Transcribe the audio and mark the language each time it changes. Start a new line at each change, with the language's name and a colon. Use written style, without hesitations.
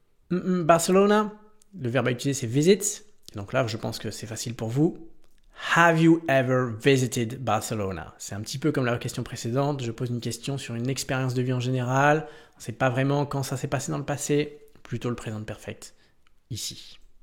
French: Barcelona, le verbe à utiliser c'est visit. Donc là, je pense que c'est facile pour vous.
English: Have you ever visited Barcelona?
French: C'est un petit peu comme la question précédente. Je pose une question sur une expérience de vie en général. On ne sait pas vraiment quand ça s'est passé dans le passé. Plutôt le présent perfect ici.